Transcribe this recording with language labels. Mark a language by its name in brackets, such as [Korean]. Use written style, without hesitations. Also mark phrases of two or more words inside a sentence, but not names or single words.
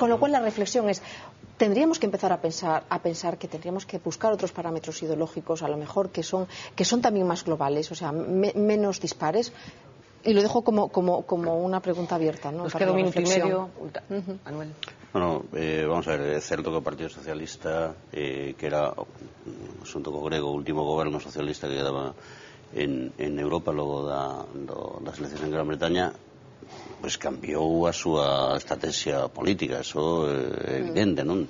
[Spanish] Con lo cual la reflexión es, tendríamos que empezar a pensar que tendríamos que buscar otros parámetros ideológicos, a lo mejor que son también más globales, o sea, menos dispares. Y lo dejo como una pregunta abierta, ¿no? Nos queda un minuto y medio. Manuel. [Galician] Bueno, vamos a ver, é certo que o Partido Socialista, que era, xunto co grego, o último goberno socialista que quedaba en Europa logo das eleccións en Gran Bretaña, pues cambiou a súa estrategia política, eso é evidente, non?